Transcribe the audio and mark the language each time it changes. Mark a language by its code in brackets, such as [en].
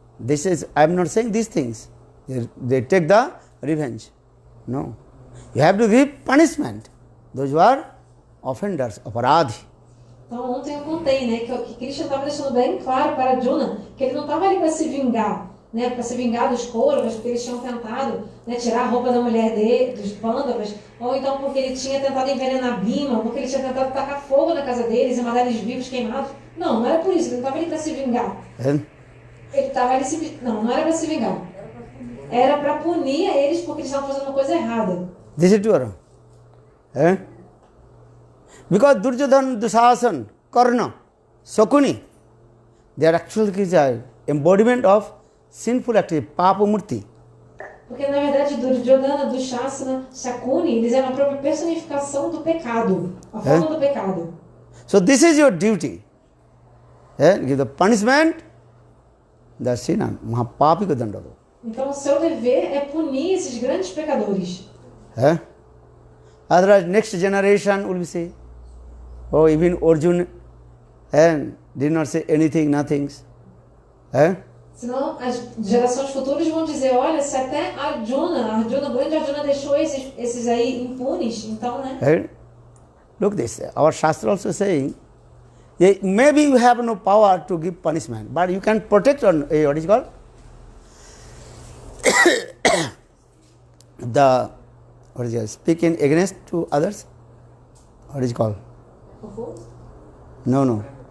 [en] This is, I am not saying these things. They take the revenge. No. You have to give punishment. Those who are offenders, aparadhi. [pt] Então, ontem eu contei, né, que Krishna estava deixando bem claro para Arjuna que ele não estava ali para se vingar, né, para se vingar dos Kauravas, porque eles tinham tentado, né, tirar a roupa da mulher dele, dos Pandavas, ou então porque ele tinha tentado envenenar Bhima, ou porque ele tinha tentado tacar fogo na casa deles e mandar eles vivos queimados. Não, não era por isso, ele não estava ali para se vingar. Ele estava ali não era para se vingar. Era para punir eles porque eles estavam fazendo uma coisa errada. [en] This is true. Because Duryodhana, Dushasan, Karna, Sakuni, they are actually the embodiment of sinful activity, Papa Murti. [pt] Porque na verdade Duryodhana, Dushasana, Shakuni, eles eram a própria personificação do pecado, a forma do pecado. [en] So this is your duty. Give the punishment, the sinner, Mahapapika Dandava. [pt] Então o seu dever é punir esses grandes pecadores. [en] Otherwise, next generation will be say, oh, even Arjuna did not say anything, nothing. [pt] Senão as gerações futuras vão dizer, olha, se até o grande Arjuna deixou esses aí impunes, então, né? [en] Look this, our Shastra also saying, maybe you have no power to give punishment, but you can protect on, what is called? What is it? Speaking against to others? What is it called? No.